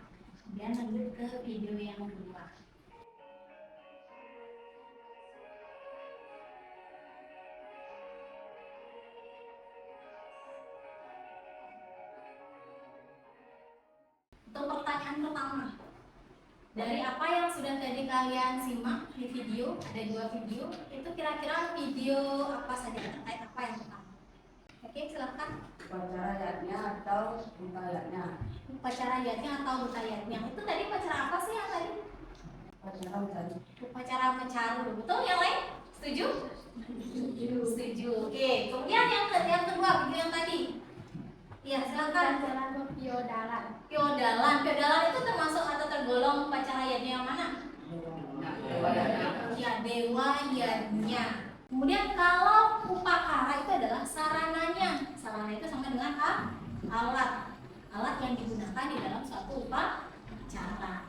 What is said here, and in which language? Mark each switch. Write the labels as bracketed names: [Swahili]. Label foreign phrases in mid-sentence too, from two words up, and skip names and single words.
[Indonesian] Kemudian lanjut ke video yang kedua. Untuk pertanyaan pertama, dari apa yang sudah tadi kalian simak di video, ada 2 video, itu kira-kira video apa saja, terkait apa yang pertama? Oke, silakan. Upacara yatnya atau untayatnya? Upacara yatnya atau untayatnya. Itu tadi upacara apa sih yang tadi? Upacara untayatnya. Upacara mencaru. Betul yang lain? Setuju? Setuju. Oke, kemudian yang kedua, video yang tadi. Iya, silakan. Upacara Piodalan. Piodalan. Piodalan itu termasuk atau tergolong upacara yatnya yang mana? Dewa yatnya. Ya, dewa yatnya. Kemudian kalau upakara itu adalah sarananya. Sarana itu sama dengan alat. Alat yang digunakan di dalam suatu upacara.